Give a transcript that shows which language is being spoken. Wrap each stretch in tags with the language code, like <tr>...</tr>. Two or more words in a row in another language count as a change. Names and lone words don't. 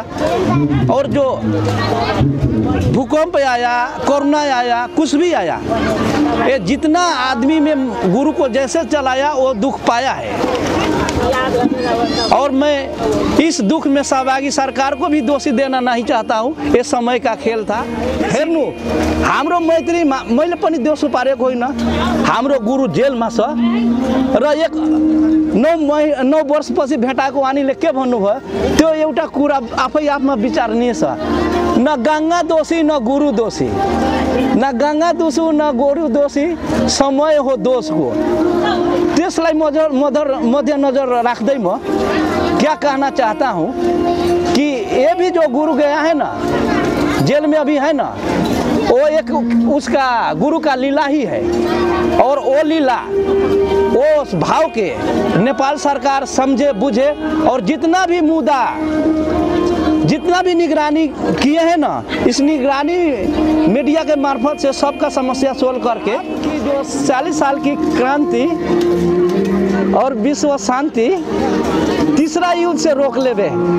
<hi>और जो भूकंप आया, कोरोना आया, कुछ भी आया, ये जितना आदमी में गुरु को जैसे चलाया वो दुख पाया है। और मैं इस दुख में सहभागी सरकार को भी दोषी देना नहीं चाहता हूँ, ये समय का खेल था।</hi> <ne>हेर्नु हाम्रो मैत्री मैले पनि दोष पारेको होइन। हाम्रो गुरु जेलमा छ र 9 वर्षपछि भेटाएको वानीले के भन्नुभयो त्यो एउटा कुरा आफै आफमा विचारणीय छ। न गंगा दोषी न गुरु दोषी, न गंगा दोषी न गुरु दोषी, समय हो दोषको। त्यसलाई मध्यनजर राख्दै म</ne> <hi>क्या कहना चाहता हूँ कि ये भी जो गुरु गया है ना जेल में अभी है ना, वो एक उसका गुरु का लीला ही है। और वो लीला वो भाव के नेपाल सरकार समझे बुझे और जितना भी मुद्दा जितना भी निगरानी किए हैं ना, इस निगरानी मीडिया के मार्फत से सबका समस्या सोल्व करके कि जो 40 साल की क्रांति और विश्व शांति तीसरा युद्ध से रोक लेवे।</hi>